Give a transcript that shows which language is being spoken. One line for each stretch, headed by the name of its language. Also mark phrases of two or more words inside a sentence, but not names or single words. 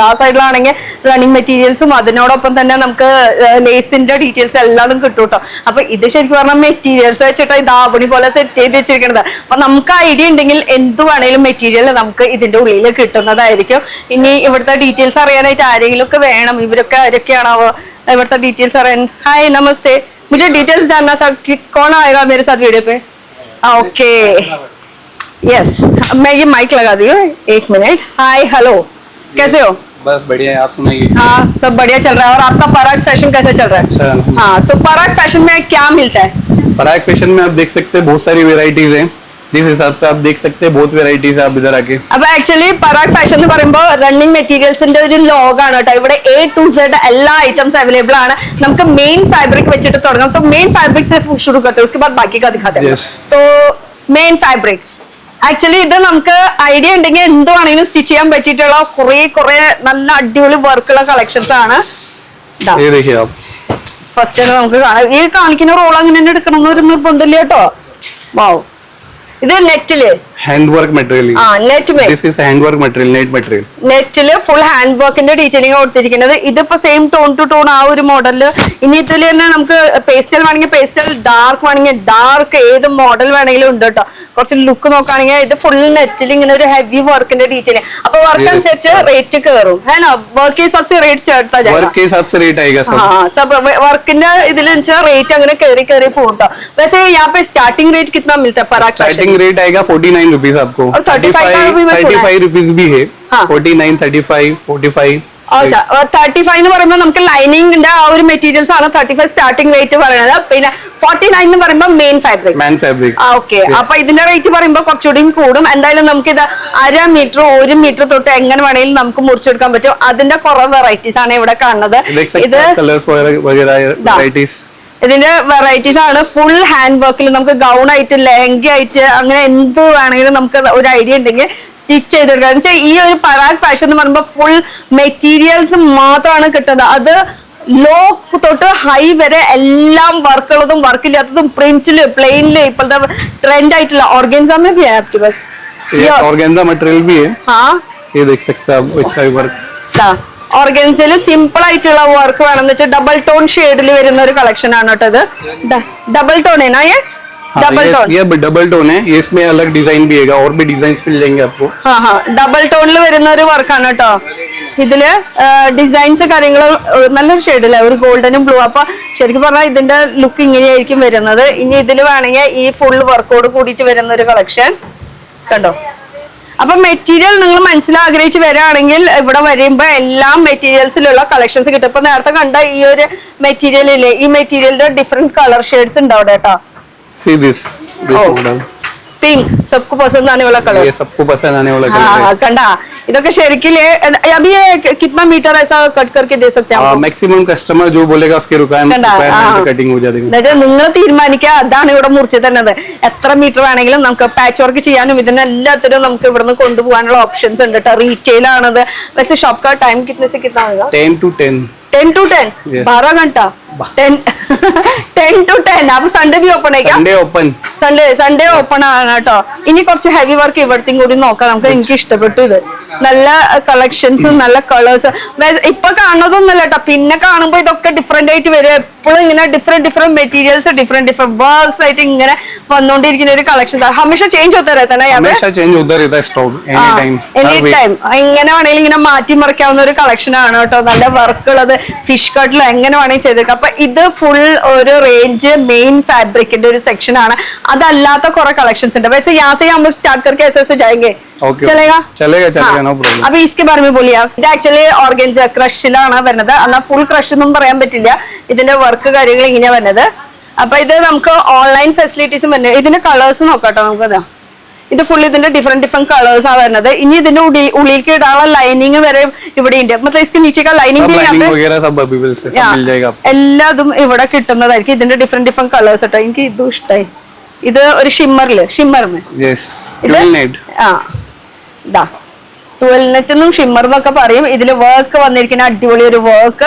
Malayalam: ആ സൈഡിലാണെങ്കിൽ റണ്ണിങ് മെറ്റീരിയൽസും അതിനോടൊപ്പം തന്നെ നമുക്ക് ലേസിന്റെ ഡീറ്റെയിൽസ് എല്ലാതും കിട്ടും കേട്ടോ. അപ്പൊ ഇത് ശരിക്കും പറഞ്ഞാൽ മെറ്റീരിയൽസ് വെച്ചിട്ട് ഇത് ആവണി പോലെ സെറ്റ് ചെയ്ത് വെച്ചിരിക്കുന്നത്. അപ്പൊ നമുക്ക് ഐഡിയ ഉണ്ടെങ്കിൽ എന്ത് വേണേലും മെറ്റീരിയൽ നമുക്ക് ഇതിന്റെ ഉള്ളിൽ കിട്ടുന്നതായിരിക്കും. ഇനി ഇവിടുത്തെ ഡീറ്റെയിൽസ് അറിയാനായിട്ട് ആരെങ്കിലും ഒക്കെ വേണം. ഇവരൊക്കെ ആരൊക്കെയാണാവോ
Hindi: इवरता डिटेल्स आ रहे हैं. हाय नमस्ते, मुझे डिटेल्स जानना था कि कौन आएगा मेरे साथ वीडियो पे. ओके, यस, मैं ये माइक लगा दी हूँ. 1 मिनट. हाय, हेलो, कैसे हो? बस बढ़िया है, आप सुनाइए. हाँ, सब बढ़िया चल रहा है. और आपका पराग फैशन कैसे चल रहा है? अच्छा. हाँ, तो पराग फैशन में क्या मिलता है? पराग फैशन में आप देख सकते हैं बहुत सारी वेराइटीज हैं. जिस हिसाब से आप देख सकते हैं बहुत वेराइटीज है. आप इधर आके अब एक्चुअली पराग फैशन
Malayalam: എന്ന് പറയുമ്പോൾ റണ്ണിങ് മെറ്റീരിയൽസിന്റെ ഒരു ലോഗാണ് കേട്ടോ. ഇവിടെ
English: A to Z
Malayalam: എല്ലാ ഐറ്റംസ് അവൈലബിൾ ആണ്. നമുക്ക് മെയിൻ ഫാബ്രിക് വെച്ചിട്ട് തുടങ്ങാം.
Hindi: तो मेन फैब्रिक से शुरू करते हैं, उसके बाद बाकी का दिखाते हैं.
Malayalam: तो മെയിൻ ഫാബ്രിക് ആക്ച്വലി ഇത് നമുക്ക് ഐഡിയ ഉണ്ടെങ്കിൽ എന്ത് വേണമെങ്കിലും സ്റ്റിച്ച് ചെയ്യാൻ പറ്റിയിട്ടുള്ള കുറെ നല്ല അടിപൊളി വർക്കുള്ള കളക്ഷൻസ് ആണ്. ഫസ്റ്റ് നമുക്ക് കാണാം. ഈ കാണിക്കുന്ന റോൾ അങ്ങനെ തന്നെ എടുക്കണം എന്നൊരു നിർബന്ധമില്ല കേട്ടോ. വാവ്, ഇത് നെറ്റില്
English: hand work material. this is hand work material, net material.
Malayalam: നെറ്റില് ഫുൾ ഹാൻഡ് വർക്കിന്റെ ഡീറ്റെയിലിംഗ് കൊടുത്തിരിക്കുന്നത്. ഇതിപ്പോ സെയിം ടോൺ ടു ടോൺ ആ ഒരു മോഡലില്. ഇനി ഇതിൽ തന്നെ നമുക്ക് പേസ്റ്റൽ വേണമെങ്കിൽ പേസ്റ്റൽ, ഡാർക്ക് വേണമെങ്കിൽ ഡാർക്ക്, ഏത് മോഡൽ വേണമെങ്കിലും ഉണ്ട് കേട്ടോ. കുറച്ച് ലുക്ക് നോക്കുകയാണെങ്കിൽ ഇത് ഫുൾ നെറ്റിൽ ഇങ്ങനെ ഒരു ഹെവി വർക്കിന്റെ ഡീറ്റെയിലിംഗ്. അപ്പൊ വർക്ക് അനുസരിച്ച് റേറ്റ് കയറും.
Hindi: है ना, वर्क के हिसाब से रेट चढ़ता जाएगा. वर्क के हिसाब से रेट आएगा सब. हाँ, सब
Malayalam: वर्किന്റെ ഇതിൽ റേറ്റ് അങ്ങനെ കയറി പോകും കേട്ടോ.
Hindi: वैसे यहाँ पे स्टार्टिंग रेट कितना मिलता है पराग? स्टार्टिंग रेट आएगा 49 रुपीज आपको. 35 रुपीज भी है. 49, 35, 45.
Malayalam: अच्छा, 35 എന്ന് പറയുമ്പോൾ നമുക്ക് ലൈനിങ്ങിന്റെ ആ ഒരു മെറ്റീരിയൽസ് ആണ് 35 സ്റ്റാർട്ടിംഗ് റേറ്റ് പറയുന്നത്. പിന്നെ 49 എന്ന് പറയുമ്പോൾ മെയിൻ ഫാബ്രിക്. ഓക്കെ, അപ്പൊ ഇതിന്റെ റേറ്റ് പറയുമ്പോൾ കുറച്ചുകൂടി കൂടും. എന്തായാലും നമുക്ക് ഇത് 1/2 മീറ്റർ 1 മീറ്റർ തൊട്ട് എങ്ങനെ വേണമെങ്കിലും നമുക്ക് മുറിച്ചെടുക്കാൻ പറ്റും. അതിന്റെ കുറെ വെറൈറ്റീസ് ആണ് ഇവിടെ കാണുന്നത്. ഇതിന്റെ വെറൈറ്റീസ് ആണ്. ഫുൾ ഹാൻഡ് വർക്കിൽ നമുക്ക് ഗൗൺ ആയിട്ട്, ലെഹങ്ക ആയിട്ട്, അങ്ങനെ എന്ത് വേണമെങ്കിലും നമുക്ക് ഒരു ഐഡിയ ഉണ്ടെങ്കിൽ സ്റ്റിച്ച് ചെയ്തെടുക്കാം. എന്ന് വെച്ചാൽ ഈ ഒരു പരാഗ് ഫാഷൻ എന്ന് പറയുമ്പോൾ ഫുൾ മെറ്റീരിയൽസ് മാത്രമാണ് കിട്ടുന്നത്. അത് ലോ തൊട്ട് ഹൈ വരെ എല്ലാം വർക്കുള്ളതും വർക്കില്ലാത്തതും, പ്രിന്റില്, പ്ലെയിനില്, ഇപ്പോഴത്തെ ട്രെൻഡ് ആയിട്ടുള്ള ഓർഗൻസ
Hindi: में भी है आपके पास? ये ऑर्गेन्जा मटेरियल भी है. हाँ, ये देख सकते हैं आप इसका वर्क.
Malayalam: ഓർഗൻസയില് സിമ്പിൾ ആയിട്ടുള്ള വർക്ക് വേണമെന്ന് വെച്ചാൽ ഡബിൾ ടോൺ ഷെയ്ഡിൽ വരുന്ന ഒരു കളക്ഷൻ ആണ് കേട്ടോ.
Hindi: ഇത്
English: double tone
Hindi: है ना ये? ये डबल टोन है, ये इसमें अलग डिजाइन भी है, और भी डिजाइन मिल जाएंगे आपको.
Malayalam: ഡബിൾ ടോണിൽ വരുന്ന ഒരു വർക്കാണ് കേട്ടോ. ഇതില് ഡിസൈൻസ് കാര്യങ്ങൾ നല്ലൊരു ഷെയ്ഡില്ല, ഒരു ഗോൾഡനും ബ്ലൂ. അപ്പൊ ശരിക്കും പറഞ്ഞാൽ ഇതിന്റെ ലുക്ക് ഇങ്ങനെയായിരിക്കും വരുന്നത്. ഇനി ഇതിൽ വേണമെങ്കിൽ ഈ ഫുൾ വർക്കോട് കൂടിയിട്ട് വരുന്ന ഒരു കളക്ഷൻ കണ്ടോ. അപ്പൊ മെറ്റീരിയൽ നിങ്ങൾ മനസ്സിലാഗ്രഹിച്ച് വരികയാണെങ്കിൽ ഇവിടെ വരുമ്പോ എല്ലാ മെറ്റീരിയൽസിലുള്ള കളക്ഷൻസ് കിട്ടും. ഇപ്പൊ നേരത്തെ കണ്ട ഈ ഒരു മെറ്റീരിയൽ ഇല്ലേ, ഈ മെറ്റീരിയലിന്റെ ഡിഫറെന്റ് കളർ ഷെയ്ഡ്സ് ഉണ്ട് അവിടെ കേട്ടോ.
English: See this model.
Hindi: पिंक सबको पसंद आने वाला कलर, ये सबको पसंद आने वाला कलर है. कंडा इधर शरीर अभी ये कितना मीटर ऐसा कट करके दे सकते हैं? मैक्सिमम कस्टमर जो बोलेगा उसके रिक्वायरमेंट कटिंग हो जाएगी.
Malayalam: നിങ്ങൾ തീരുമാനിക്കുക. അതാണ് ഇവിടെ മുറിച്ച് തന്നത്. എത്ര മീറ്റർ വേണമെങ്കിലും നമുക്ക് പാച്ച് വർക്ക് ചെയ്യാനും ഇതിനെല്ലാത്തിനും നമുക്ക് ഇവിടുന്ന് കൊണ്ടുപോകാനുള്ള ഓപ്ഷൻസ് ഉണ്ട് കേട്ടോ. റീറ്റെയിൽ ആണത്.
Hindi: वैसे शॉप का टाइम कितने से कितना होगा?
English: 10 to 10.
Hindi: 10 to 10 12 घंटा 10 to 10.
Malayalam: അപ്പൊ സൺഡേ ബി ഓപ്പൺ ആയിക്കാം. സൺഡേ ഓപ്പൺ ആണ് കേട്ടോ. ഇനി കുറച്ച് ഹെവി വർക്ക് ഇവിടത്തെയും കൂടി നോക്കാം നമുക്ക്. എനിക്ക് ഇഷ്ടപ്പെട്ടു ഇത്. നല്ല കളക്ഷൻസും നല്ല കളേഴ്സ്. ഇപ്പൊ കാണുന്നതൊന്നല്ല കേട്ടോ, പിന്നെ കാണുമ്പോ ഇതൊക്കെ ഡിഫറെന്റ് ആയിട്ട് വരും. എപ്പോഴും ഇങ്ങനെ ഡിഫറെന്റ് മെറ്റീരിയൽസ് ഡിഫറെന്റ് വർക്ക്സ് ആയിട്ട് ഇങ്ങനെ വന്നോണ്ടിരിക്കുന്ന ഒരു കളക്ഷൻ.
Hindi: हमेशा चेंज होता रहता है ना यहाँ पे?
English: any time
Malayalam: എങ്ങനെ വേണമെങ്കിലും ഇങ്ങനെ മാറ്റി മറിക്കാവുന്ന ഒരു കളക്ഷൻ ആണ് കേട്ടോ. നല്ല വർക്ക് ഉള്ളത് ഫിഷ് കട്ടിൽ എങ്ങനെ വേണമെങ്കിൽ ചെയ്തേക്കാം. അപ്പൊ ഇത് ഫുൾ ഒരു റേഞ്ച് മെയിൻ ഫാബ്രിക്കിന്റെ ഒരു സെക്ഷൻ ആണ്. അതല്ലാത്ത കുറെ കളക്ഷൻസ് ഉണ്ട്.
Hindi: वैसे यहाँ से हम लोग स्टार्ट करके ऐसे ऐसे जाएंगे. चलेगा नो प्रॉब्लम. അപ്പൊ इसके बारे में बोलिए.
Malayalam: ഇത് ആക്ച്വലി ഓർഗൻസ ക്രഷിലാണ് വരുന്നത്. എന്നാൽ ഫുൾ ക്രഷ് ഒന്നും പറയാൻ പറ്റില്ല. ഇതിന്റെ വർക്ക് കാര്യങ്ങൾ ഇങ്ങനെ വരുന്നത്. അപ്പൊ ഇത് നമുക്ക് ഓൺലൈൻ ഫെസിലിറ്റീസും വരുന്നത്. ഇതിന്റെ കളേഴ്സ് നോക്കാട്ടോ നമുക്കത്. ഇത് ഫുൾ ഇതിന്റെ ഡിഫറെന്റ് കളേഴ്സ് ആ വരുന്നത്. ഇനി ഇതിന്റെ ഉള്ളിലേക്ക് ഇടാനുള്ള ലൈനിങ് വരെ ഇവിടെ ഉണ്ട്.
Hindi: मतलब इसके नीचे का लाइनिंग भी
Malayalam: എല്ലാതും ഇവിടെ കിട്ടുന്നതായിരിക്കും. ഇതിന്റെ ഡിഫറെന്റ് കളേഴ്സ് കേട്ടോ. എനിക്ക് ഇതും ഇഷ്ടമായി. ഇത് ഒരു ഷിമ്മറിന് ട്വൽനെറ്റ് എന്നും ഷിമ്മർ എന്നൊക്കെ പറയും. ഇതില് വർക്ക് വന്നിരിക്കുന്ന അടിപൊളി ഒരു വർക്ക്.